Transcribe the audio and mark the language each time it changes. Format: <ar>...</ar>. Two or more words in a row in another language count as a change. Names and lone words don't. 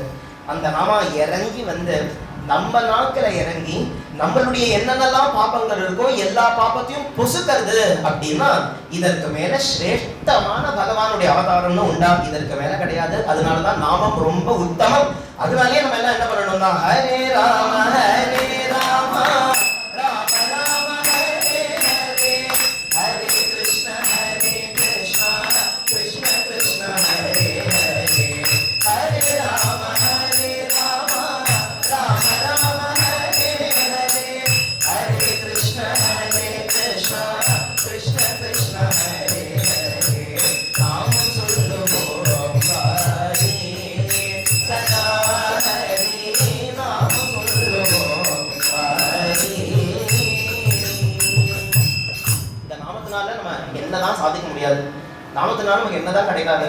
<ta>அந்த நாமா இறங்கி வந்து நம்ம நாக்குல இறங்கி நம்மளுடைய என்னென்னலாம் பாப்பங்கள் இருக்கோ எல்லா பாப்பத்தையும் பொசுக்கிறது அப்படின்னா இதற்கு மேல சிரேஷ்டமான பகவானுடைய அவதாரம்னு உண்டா? இதற்கு மேல கிடையாது. அதனாலதான் நாமம் ரொம்ப உத்தமம். அதனாலே நம்ம எல்லாம் என்ன பண்ணணும்னா</ta> <sa>हरे राम हरे राम राम राम हरे हरे हरे कृष्ण कृष्ण कृष्ण हरे हरे हरे राम हरे राम राम राम हरे हरे हरे कृष्ण कृष्ण कृष्ण हरे हरे</sa> <ta>நாமம் சொல்லுவோம் ஹரி சதா ஹரி நாமம் சொல்லுவோம் ஹரி. இந்த நாமத்தினால நம்ம என்னதான் சாதிக்க முடியாது, நாமத்தினால நமக்கு என்னதான் கிடைக்காது.</ta>